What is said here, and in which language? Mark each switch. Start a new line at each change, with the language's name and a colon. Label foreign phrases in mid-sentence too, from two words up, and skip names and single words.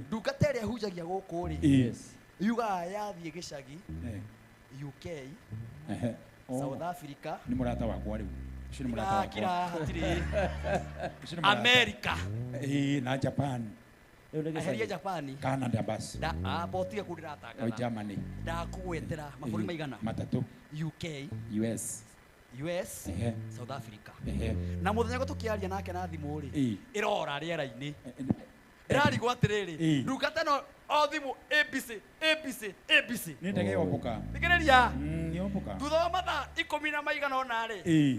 Kikuyu: ndungata ĩrĩa hunjagia gũkũ rĩ Ii. Yes. yugaga yathiĩ gĩcagi UK Ehe. O, South Africa nĩ mũrata wakwa rĩu. Ũcio nĩ mũrata wakwa. kira hatirĩ Ũcio nĩ mũrata. America Ii, na Japan. Rĩu nĩ eheria gĩcagi. Japani Canada basi. botige kũ O ndĩratangatha Germany. ndakũgwetera mabũrũri maigana Matatũ. UK US. US Ehe. South Africa Ehe. na mũthenya tũkĩaria nake na thimũ rĩ Ii. ĩrora rĩera-inĩ ĩrarigwo atĩrĩrĩ Ii. ndungata ĩno o thimũ ABC ABC ABC Nĩ ndege yomboka. thikĩrĩria Yomboka. thutha wa mathaa 10 na maigana ũna rĩ Ii.